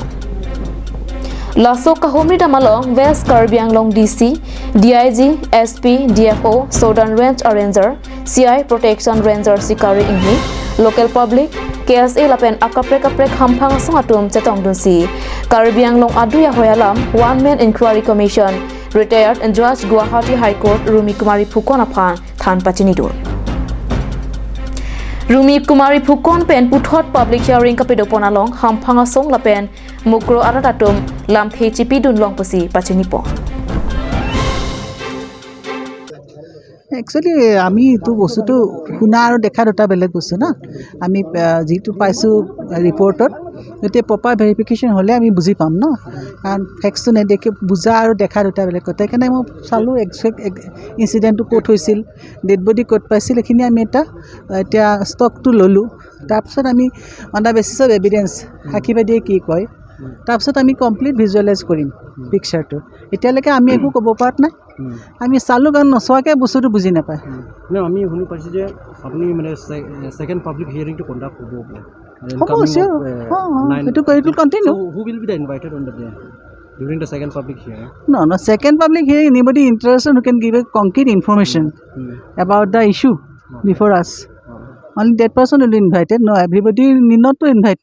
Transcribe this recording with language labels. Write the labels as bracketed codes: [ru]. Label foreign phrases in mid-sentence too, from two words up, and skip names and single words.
[mjw] Laso kahumri dam along West Karbi Anglong DC DIG SP DFO Southern Range Ranger CI Protection Ranger Sikari Inghi [en] local public [mjw] KSA lapen akaprek hampang sangatum chetong dunsi Karbi Anglong aduya hoyalam One-Man Inquiry Commission [en] Retired and Judge [mjw] Guahati High Court Rumi Kumari Phukon aphan than pachinidur. Rumi Kumari Phukon pen puthot [en] public hearing [mjw] kapidopon along hampanga song lapen Mukro aratatum lam thechipi dunlong pasi pachinipo. [en] Actually, [as] আমি তো বস্তুটো শুনা আৰু দেখা দুটা বেলেগ বস্তু না আমি যেটো পাইছো ৰিপৰ্টত এতে [en] proper verification [as] হলে আমি বুজি পাম ন কাৰণ ফেক্টটো নেদেখে বুজা আৰু দেখা দুটা বেলেগ কথা কাৰণে মই চালো [en] exact incident [as] কোট হৈছিল [en] dead body [as] কোট পাইছিল এখিনি আমি এটা ষ্টকটো ললো তাৰপিছত আমি [en] on the basis of evidence [as] হাকিবাদীয়ে কি কয় তাৰপিছত আমি [en] complete visualize [as] কৰিম পিকচাৰটো এতিয়ালৈকে আমি একো ক'ব পাৰা নাই আমি চালু কাৰণ নচোৱাকৈ বস্তুটো বুজি নাপায় না আমি শুনি পাইছোঁ যে আপুনি মানে [en] second public hearing conduct [as] কৰিব [en] it will continue. So who will be invited on the day during the second public hearing? No, second public hearing, anybody interested who can give a concrete information about the issue before us. Only that person will be invited. No, everybody need not to invite.